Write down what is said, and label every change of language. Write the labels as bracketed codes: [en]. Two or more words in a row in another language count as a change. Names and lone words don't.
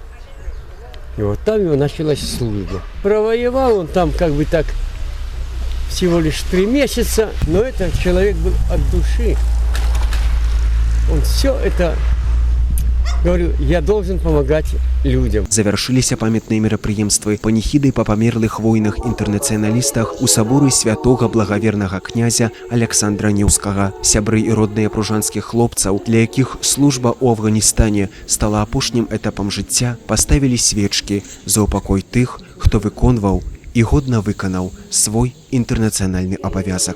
[ru] И вот там его началась служба. Провоевал он там так всего лишь 3 месяца, но этот человек был от души. Он все это... Говорю, я должен помогать людям. [be] Завяршыліся памятныя мерапрыемствы паніхідай па памерлых воінах-інтэрнацыяналістах у саборы святога благавернага князя Александра Неўскага. Сябры і родныя пружанскіх хлопцаў, для якіх служба ў Афганістане стала апошнім этапам жыцця, паставілі свечкі за упакой тых, хто выконваў і годна выканаў свой інтэрнацыянальны абавязак.